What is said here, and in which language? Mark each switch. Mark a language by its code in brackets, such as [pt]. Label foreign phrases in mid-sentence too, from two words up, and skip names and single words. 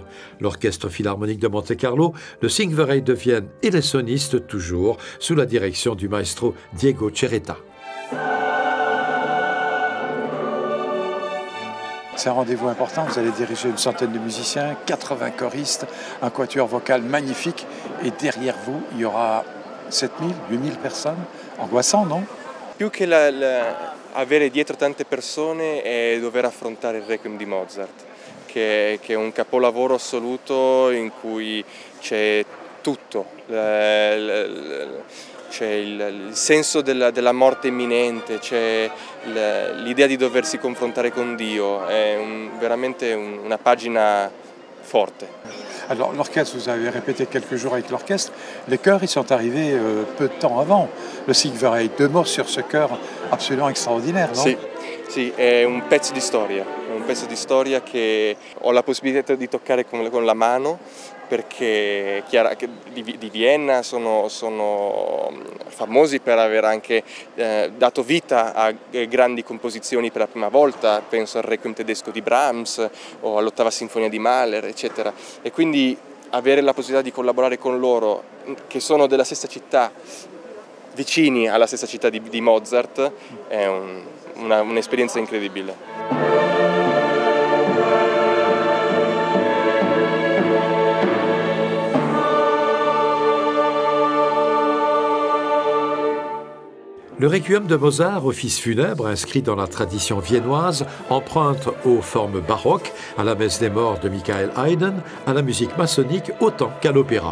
[fr] L'Orchestre Philharmonique de Monte-Carlo, le Singverein de Vienne et les sonistes toujours, sous la direction du maestro Diego Cereta. C'est un rendez-vous important, vous allez diriger une centaine de musiciens, 80 choristes, un quatuor vocal magnifique, et derrière vous, il y aura 7000, 8000 personnes. Angoissant, non? [it] Più che avere dietro tante persone è dover affrontare il Requiem di Mozart, che è un capolavoro assoluto in cui c'è tutto. C'è il senso della morte imminente, c'è l'idea di doversi confrontare con Dio, è veramente una pagina forte. [fr] Alors l'orchestre, vous avez répété quelques jours avec l'orchestre, les chœurs ils sont arrivés peu de temps avant, le Singverein. Deux mots sur ce chœur absolument extraordinaire, non? [it] Sì, è un pezzo di storia, che ho la possibilità di toccare con la mano, perché di Vienna sono famosi per aver anche dato vita a grandi composizioni per la prima volta, penso al Requiem tedesco di Brahms o all'Ottava Sinfonia di Mahler, eccetera. E quindi avere la possibilità di collaborare con loro, che sono della stessa città, vicini alla stessa città di Mozart, è un'esperienza incredibile. [fr] Le Requiem de Mozart, office funèbre inscrit dans la tradition viennoise, emprunte aux formes baroques, à la messe des morts de Michael Haydn, à la musique maçonnique autant qu'à l'opéra.